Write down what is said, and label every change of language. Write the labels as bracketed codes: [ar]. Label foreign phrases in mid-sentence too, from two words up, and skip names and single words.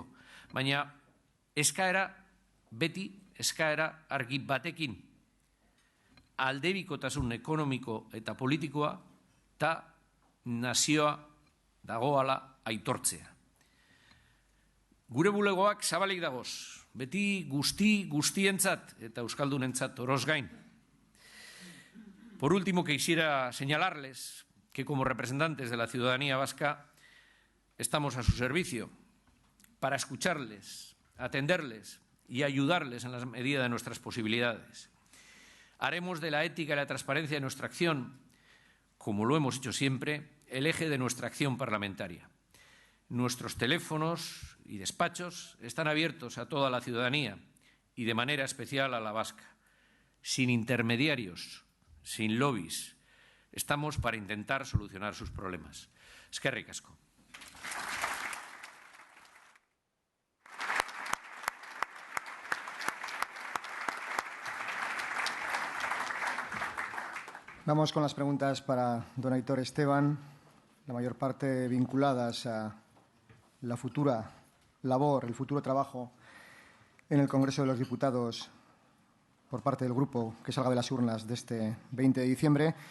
[eu] Baina eskaera beti, eskaera argi batekin, aldebikotasun ekonomiko eta politikoa eta nazioa dagoala aitortzea. Gure bulegoak zabalik dagoz, beti guztientzat eta euskaldunentzat oroz gain. [es] Por último, quisiera señalarles que como representantes de la ciudadanía vasca estamos a su servicio para escucharles, atenderles y ayudarles en la medida de nuestras posibilidades. Haremos de la ética y la transparencia de nuestra acción, como lo hemos hecho siempre, el eje de nuestra acción parlamentaria. Nuestros teléfonos y despachos están abiertos a toda la ciudadanía y de manera especial a la vasca, sin intermediarios, sin lobbies. Estamos para intentar solucionar sus problemas. [eu] Eskerrik asko. [es] Vamos con las preguntas para don Aitor Esteban, la mayor parte vinculadas a la futura labor, el futuro trabajo en el Congreso de los Diputados por parte del grupo que salga de las urnas de este 20 de diciembre.